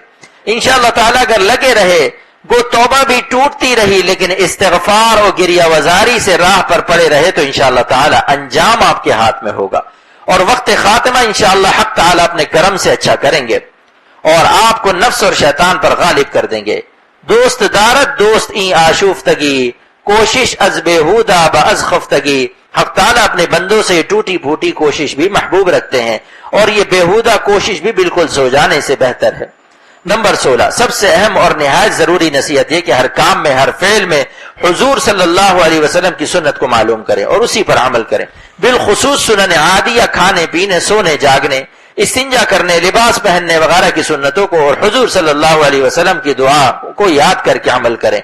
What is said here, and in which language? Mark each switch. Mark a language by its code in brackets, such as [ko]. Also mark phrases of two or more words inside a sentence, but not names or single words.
[ur] انشاءاللہ تعالیٰ اگر لگے رہے گو توبہ بھی ٹوٹتی رہی، لیکن استغفار اور گریہ وزاری سے راہ پر پڑے رہے تو انشاءاللہ تعالیٰ انجام آپ کے ہاتھ میں ہوگا، اور وقت خاتمہ انشاءاللہ حق تعالیٰ اپنے کرم سے اچھا کریں گے اور آپ کو نفس اور شیطان پر غالب کر دیں گے۔ [fa] دوست دارت دوست این آشوفتگی، کوشش از بےہودہ باز خفتگی۔ [ur] حق تعالیٰ اپنے بندوں سے ٹوٹی پھوٹی کوشش بھی محبوب رکھتے ہیں، اور یہ بےہودہ کوشش بھی بالکل سو جانے سے بہتر ہے۔ نمبر 16، سب سے اہم اور نہایت ضروری نصیحت یہ کہ ہر کام میں ہر فعل میں حضور [ar] صلی اللہ علیہ وسلم [ur] کی سنت کو معلوم کریں اور اسی پر عمل کریں، بالخصوص سنن عادیہ، کھانے پینے سونے جاگنے استنجا کرنے لباس پہننے وغیرہ کی سنتوں کو اور حضور [ar] صلی اللہ علیہ وسلم [ur] کی دعا کو یاد کر کے عمل کریں۔